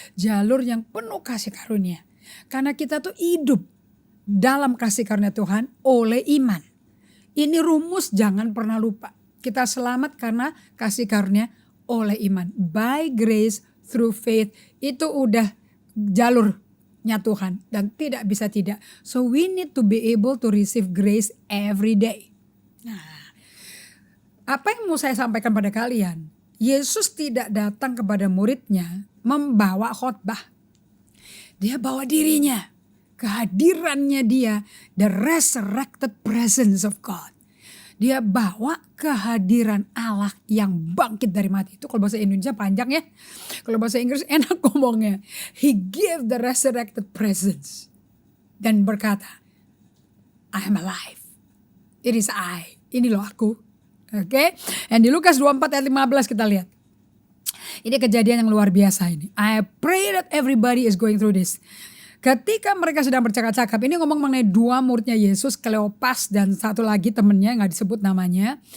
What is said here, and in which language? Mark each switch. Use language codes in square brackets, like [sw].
[id] Jalur yang penuh kasih karunia. Karena kita tuh hidup dalam kasih karunia Tuhan oleh iman. Ini rumus jangan pernah lupa. Kita selamat karena kasih karunia oleh iman. [en] By grace through faith. [id] Itu udah jalurnya Tuhan. Dan tidak bisa tidak. [en] So we need to be able to receive grace every day. [id] Nah, apa yang mau saya sampaikan pada kalian? Yesus tidak datang kepada muridnya membawa khotbah. Dia bawa dirinya. Kehadirannya dia. [en] The resurrected presence of God. [id] Dia bawa kehadiran Allah yang bangkit dari mati. Itu kalau bahasa Indonesia panjang ya. Kalau bahasa Inggris enak ngomongnya. [en] He gave the resurrected presence. [id] dan berkata, [en] I am alive. It is I. [id] Ini loh aku. Oke. Dan di Lukas 24 ayat 15 kita lihat. Ini kejadian yang luar biasa ini. [en] I pray that everybody is going through this. [id] Ketika mereka sedang bercakap-cakap, ini ngomong mengenai dua muridnya Yesus, Kleopas dan satu lagi temennya gak disebut namanya.